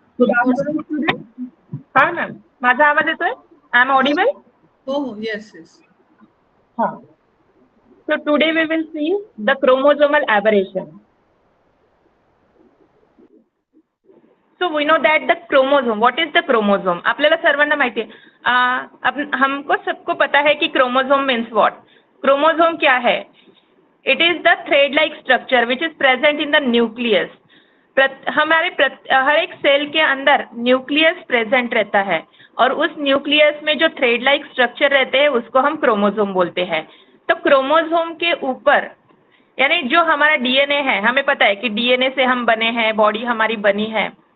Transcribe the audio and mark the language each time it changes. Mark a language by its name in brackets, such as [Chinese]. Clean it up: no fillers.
[English] Good afternoon student. [Marathi] हा ma'am, माझा आवाज येतोय? [English] I am audible? [Marathi] हो हो, येस येस. [English] हा. So today we will see the chromosomal aberration. So we know that the chromosome. What is the chromosome? [Marathi] आपल्याला सर्वांना माहिती आहे. [Hindi] हमको सबको पता है कि [English] chromosome means what? [Hindi] Chromosome क्या है? [English] It is the thread-like structure which is present in the nucleus. [Hindi] हर एक सेल के अंदर न्यूक्लियस प्रेजेंट रहता है और उस न्यूक्लियस में जो थ्रेड लाइक स्ट्रक्चर रहते हैं उसको हम क्रोमोसोम बोलते हैं. तो क्रोमोसोम के ऊपर यानी जो हमारा डीएनए है, हमें पता है कि डीएनए से हम बने हैं, बॉडी हमारी बनी है.